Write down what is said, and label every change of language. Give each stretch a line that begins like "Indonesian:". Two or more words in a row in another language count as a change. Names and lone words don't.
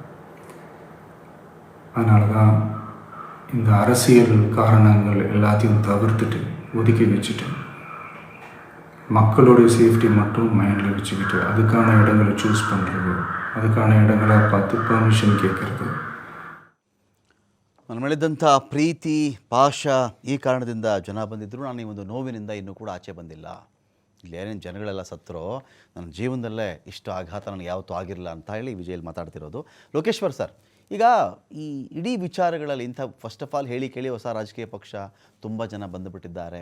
Tamil: அதனால தான் இந்த அரசியல் காரணங்கள் எல்லாத்தையும் தவிர்த்துட்டு ஒதுக்கி வச்சுட்டு மக்களுடைய சேஃப்டி மட்டும் மைண்டில் வச்சுக்கிட்டு அதுக்கான இடங்களை சூஸ் பண்ணுறது, அதுக்கான இடங்களை பார்த்து பெர்மிஷன் கேட்குறது.
Kannada: ನನ್ನ ಮೇಲಿದ್ದಂಥ ಪ್ರೀತಿ ಪಾಶ ಈ ಕಾರಣದಿಂದ ಜನ ಬಂದಿದ್ದರು. ನಾನು ಈ ಒಂದು ನೋವಿನಿಂದ ಇನ್ನೂ ಕೂಡ ಆಚೆ ಬಂದಿಲ್ಲ. ಇಲ್ಲಿ ಏನೇನು ಜನಗಳೆಲ್ಲ ಸತ್ತರೋ ನನ್ನ ಜೀವನದಲ್ಲೇ ಇಷ್ಟು ಆಘಾತ ನನಗೆ ಯಾವತ್ತೂ ಆಗಿರಲಿಲ್ಲ ಅಂತ ಹೇಳಿ ವಿಜಯಲ್ಲಿ ಮಾತಾಡ್ತಿರೋದು. ಲೋಕೇಶ್ವರ್ ಸರ್, ಈಗ ಈ ಇಡೀ ವಿಚಾರಗಳಲ್ಲಿ ಇಂಥ
English: first of all
Kannada: ಹೇಳಿ ಕೇಳಿ ಹೊಸ ರಾಜಕೀಯ ಪಕ್ಷ ತುಂಬ ಜನ ಬಂದುಬಿಟ್ಟಿದ್ದಾರೆ.